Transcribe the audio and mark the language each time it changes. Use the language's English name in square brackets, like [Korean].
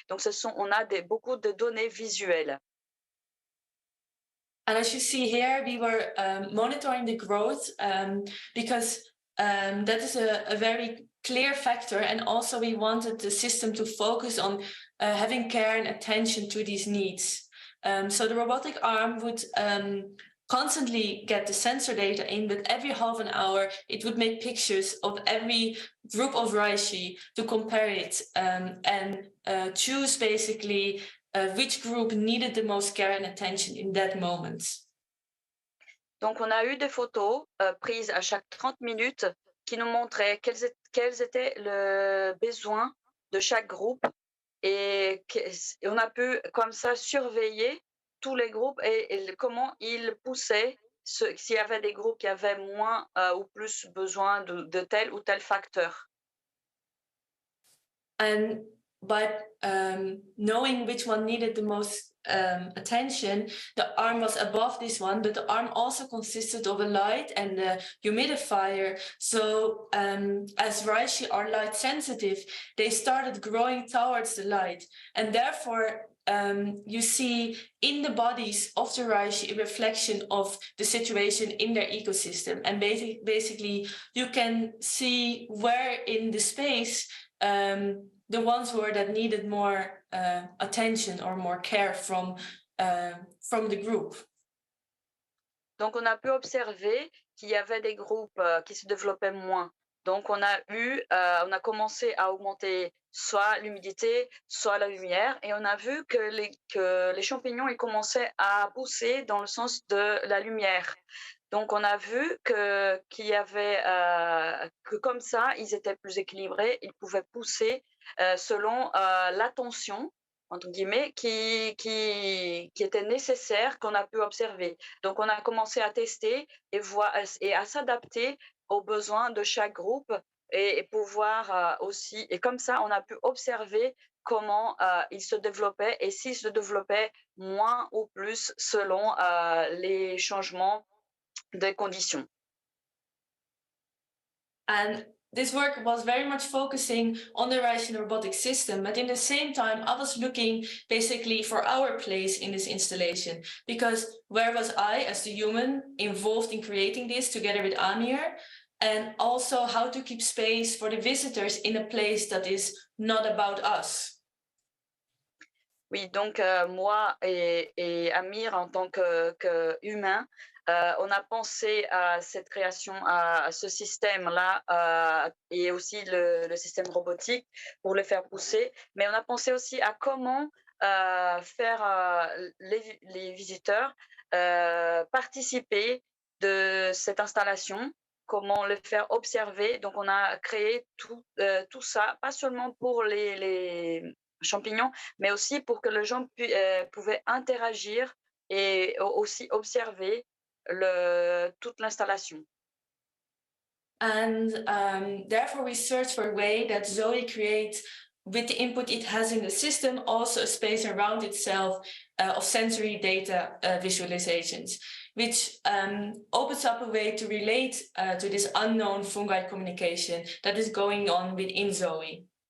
[French] Donc, on a beaucoup de données visuelles. [English] And as you see here, we were monitoring the growth because that is a very clear factor. And also, we wanted the system to focus on having care and attention to these needs. So the robotic arm would constantly get the sensor data in, but every half an hour it would make pictures of every group of Reishi to compare it and choose basically which group needed the most care and attention in that moment. [French] Donc on a eu des photos prises à chaque 30 minutes qui nous montraient quels étaient les besoins de chaque groupe et on a pu comme ça surveiller tous les groupes et comment ils poussaient, s'il y avait des groupes qui avaient moins ou plus besoin de tel ou tel facteur. [English] And by knowing which one needed the most attention, the arm was above this one, but the arm also consisted of a light and a humidifier. So as Reishi are light sensitive, they started growing towards the light, and therefore you see in the bodies of the Reishi a reflection of the situation in their ecosystem. And basically you can see where in the space the ones were that needed more attention or more care from the group. [French] Donc on a pu observer qu'il y avait des groupes qui se développaient moins. Donc on a commencé à augmenter soit l'humidité, soit la lumière, et on a vu que les champignons ils commençaient à pousser dans le sens de la lumière. Donc on a vu qu'il y avait que comme ça ils étaient plus équilibrés, ils pouvaient pousser selon la tension entre guillemets qui était nécessaire qu'on a pu observer. Donc on a commencé à tester et à s'adapter aux besoins de chaque groupe et pouvoir aussi, et comme ça on a pu observer comment il se développait et s'il se développait moins ou plus selon les changements des conditions. [English] And this work was very much focusing on the Reishi robotic system, but in the same time, I was looking basically for our place in this installation, because where was I as the human involved in creating this together with Amir, and also how to keep space for the visitors in a place that is not about us. [French] Oui, donc moi et Amir, en tant que humain, on a pensé à cette création, à ce système-là, et aussi le système robotique pour le faire pousser. Mais on a pensé aussi à comment faire les visiteurs participer de cette installation, comment le faire observer. Donc on a créé tout ça, pas seulement pour les champignons, mais aussi pour que les gens pouvaient interagir et aussi observer toute l'installation. [English] And therefore, we search for a way that Zoe creates, with the input it has in the system, also a space around itself of sensory data visualizations, which opens up a way to relate to this unknown fungi communication that is going on within Zoe.